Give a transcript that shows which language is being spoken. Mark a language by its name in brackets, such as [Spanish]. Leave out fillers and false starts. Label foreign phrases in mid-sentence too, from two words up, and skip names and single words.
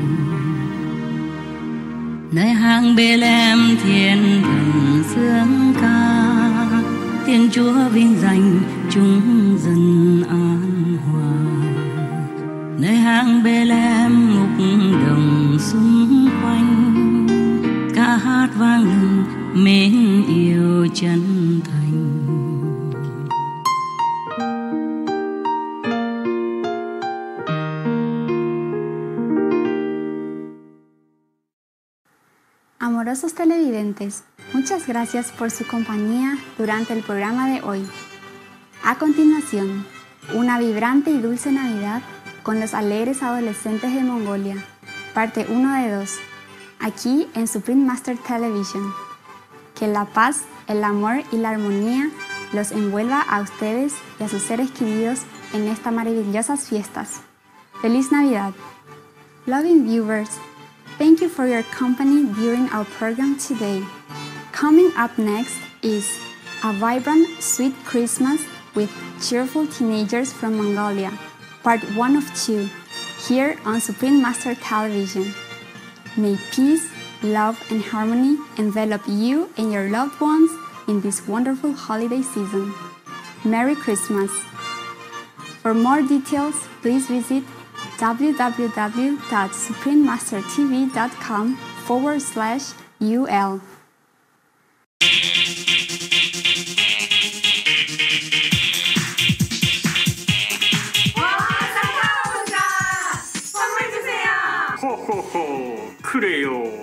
[Vietnamese] Nơi hang Bethlehem thiên thần sướng ca, Thiên Chúa vinh danh chúng dân an hòa. Nơi hang Bethlehem ngục đồng xung quanh, ca hát vang lừng mến yêu chân thành. [Spanish] Amorosos televidentes, muchas gracias por su compañía durante el programa de hoy. A continuación, una vibrante y dulce Navidad con los alegres adolescentes de Mongolia, parte 1 de 2, aquí en Supreme Master Television. Que la paz, el amor y la armonía los envuelva a ustedes y a sus seres queridos en estas maravillosas fiestas. ¡Feliz Navidad! [English] Loving viewers, thank you for your company during our program today. Coming up next is a vibrant, sweet Christmas with cheerful teenagers from Mongolia, part 1 of 2, here on Supreme Master Television. May peace, love, and harmony envelop you and your loved ones in this wonderful holiday season. Merry Christmas! For more details, please visit www.suprememastertv.com/UL. [Korean] 호호호, 그래요.